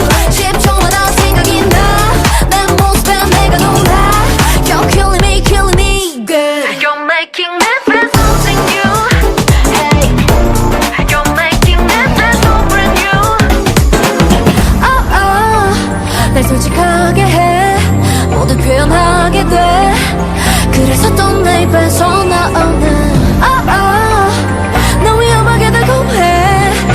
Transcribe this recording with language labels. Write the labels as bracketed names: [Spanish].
[Korean] 10초마다 생각이 나내 모습에 내가 놀라. [English] You're killing me good. You're making me feel something new. Hey, you're making me feel so brand new. [Korean] Oh, oh, 날 솔직하게 해. 모두 표현하게 돼. 그래서 또 내 입에서 나오는 oh, oh, 너 위험하게 달콤해.